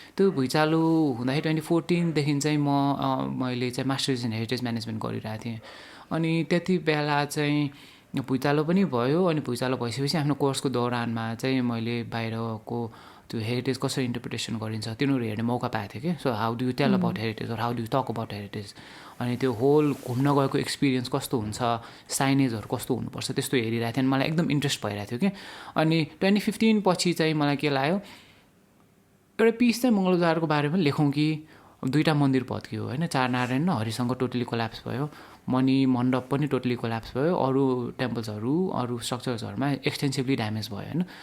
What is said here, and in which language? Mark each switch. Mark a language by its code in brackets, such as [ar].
[ne] त्यो भुइँचालो हुँदाखेरि 2014देखि चाहिँ मैले चाहिँ मास्टर्स इन हेरिटेज म्यानेजमेन्ट गरिरहेको थिएँ. अनि त्यति बेला चाहिँ भुइँचालो पनि भयो. अनि भुइँचालो भइसकेपछि आफ्नो कोर्सको दौरानमा चाहिँ मैले बाहिरको त्यो हेरिटेज कसरी इन्टरप्रिटेसन गरिन्छ तिनीहरू हेर्ने मौका पाएको थिएँ कि. [en] So how do you tell about heritage or how do you talk about heritage. [ne] अनि त्यो होल घुम्न गएको एक्सपिरियन्स कस्तो हुन्छ, साइनेजहरू कस्तो हुनुपर्छ त्यस्तो हेरिरहेको थिएँ. अनि मलाई एकदम इन्ट्रेस्ट भइरहेको थियो कि. अनि 2015 पछि चाहिँ मलाई के लाग्यो एउटा पिस चाहिँ मङ्गलबाजारको बारेमा लेखौँ कि. दुईवटा मन्दिर भत्कियो होइन, चारनारायण र हरिशङ्कर टोटली कोल्याप्स भयो, मणि मण्डप पनि टोटली कोल्याप्स भयो, अरू टेम्पल्सहरू अरू स्ट्रक्चर्सहरूमा एक्सटेन्सिभली ड्यामेज भयो होइन.